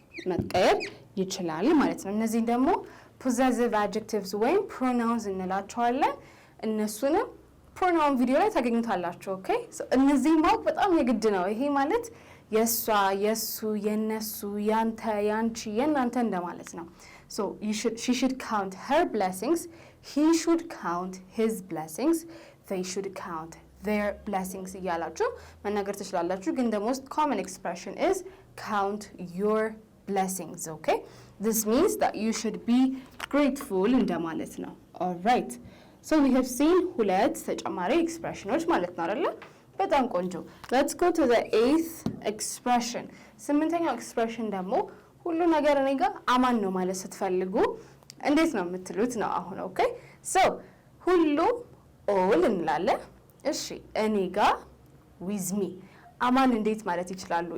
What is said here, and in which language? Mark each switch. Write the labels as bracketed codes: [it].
[am] መቀየር ይችላል ማለት ነው። እነዚህ ደግሞ ፖዘሲቭ አድጀክቲቭስ ወይም ፕሮናውንስ እንላቸዋለን። እነሱንም ፕሮናውን ቪዲዮ ላይ ታገኙታላችሁ። ኦኬ እነዚህ ማወቅ በጣም የግድ ነው። ይሄ ማለት የእሷ፣ የእሱ፣ የነሱ፣ ያንተ፣ ያንቺ፣ የእናንተ እንደማለት ነው። ሶ [en] she should count her blessings, he should count his blessings, they should count their blessings [am] እያላችሁ መናገር ትችላላችሁ። ግን [en] the most common expression is count your blessings. Okay, this means that you should be grateful [am] እንደማለት ነው። [en] all right, so we have seen [am] ሁለት ተጨማሪ ኤክስፕሬሽኖች ማለት ነው አይደለ? በጣም ቆንጆ። [en] let's go to the eighth expression። [am] ስምንተኛው ኤክስፕሬሽን ደግሞ ሁሉ ነገር እኔ ጋር አማን ነው ማለት ስትፈልጉ እንዴት ነው የምትሉት ነው አሁን። ኦኬ ሶ ሁሉ ኦል እንላለን። እሺ እኔ ጋር [en] with me [am] አማን እንዴት ማለት ይችላሉ?